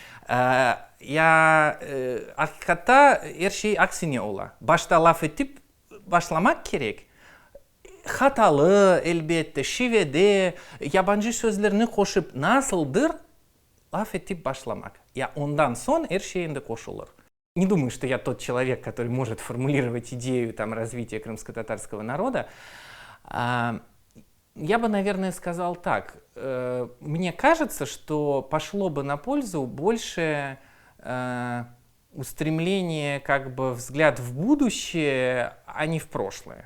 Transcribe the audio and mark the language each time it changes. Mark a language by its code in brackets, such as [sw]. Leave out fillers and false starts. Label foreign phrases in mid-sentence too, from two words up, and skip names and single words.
[crh] Hakikatta her şey aksine ola. Başta laf edip başlamak gerek. Hatalı elbette, şivede, yabancı sözlerini koşup nasıldır laf edip başlamak. Ya ondan sonra her şeyinde koşulur. [ru] Не думаю, что я тот человек, который может формулировать идею там, развития крымско-татарского народа. Я бы, наверное, сказал так. Мне кажется, что пошло бы на пользу больше устремление, как бы взгляд в будущее, а не в прошлое.